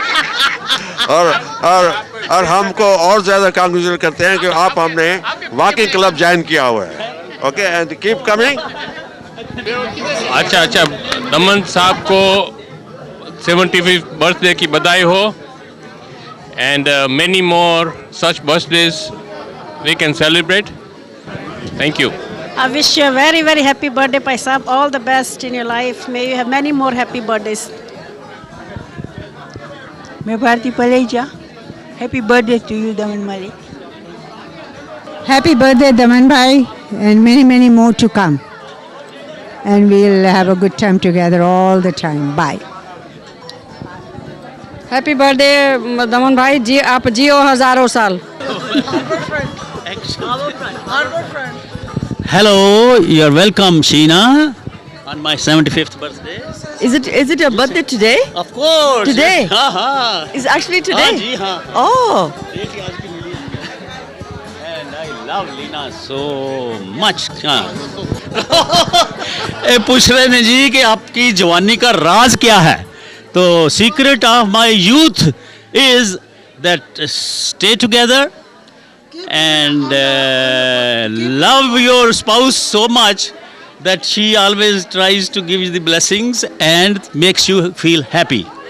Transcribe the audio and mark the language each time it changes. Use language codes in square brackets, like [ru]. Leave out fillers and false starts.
[hi] और हमको और ज़्यादा कांग्रेचुलेट करते हैं कि आप हमने वॉकिंग क्लब ज्वाइन किया हुआ है. [en] Okay, and keep coming. [hi] अच्छा, दमन साहब को 75th बर्थडे की बधाई हो. [en] And many more such birthdays we can celebrate. Thank you. I wish you a very, very happy birthday, Pai Saab. All the best in your life. May you have many more happy birthdays. मैं Bharti Paleja. Happy birthday to you, Dhaman Malik. Happy birthday, Dhaman Bhai, and many, many more to come. And we'll have a good time together all the time. Bye. Happy birthday [hi] दमन भाई जी, आप जियो हजारों साल. [en] Hello, you're welcome, Sheena, on my 75th birthday. Is it your birthday today? Of course. Today? [hi] हाँ हाँ. [en] Is actually today? [hi] हाँ जी हाँ. Oh. बेटी आज की मिली है. [en] And I love Leena so much. [hi] हाँ. ये पूछ रहे हैं जी कि आपकी जवानी का राज क्या है? तो [en] secret of my youth is that stay together and love your spouse so much that she always tries to give you the blessings and makes you feel happy.